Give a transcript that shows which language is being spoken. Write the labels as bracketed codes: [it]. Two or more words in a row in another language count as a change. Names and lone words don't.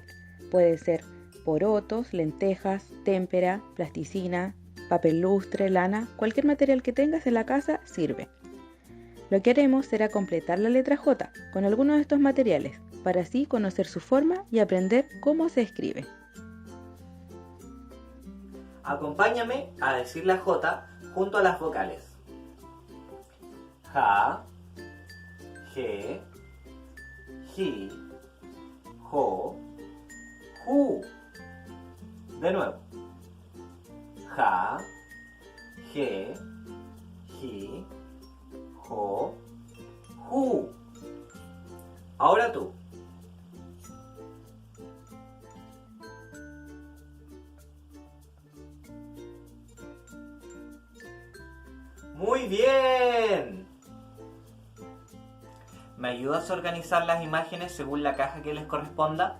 [es] Puede ser porotos, lentejas, témpera, plasticina, papel lustre, lana, cualquier material que tengas en la casa sirve. Lo que haremos será completar la letra J con alguno de estos materiales, para así conocer su forma y aprender cómo se escribe. Acompáñame a decir la J junto a las vocales. Ja, je, ji, jo, ju. De nuevo. Ja, je, ji, jo, ju. Ahora tú. ¡Muy bien! ¿Me ayudas a organizar las imágenes según la caja que les corresponda?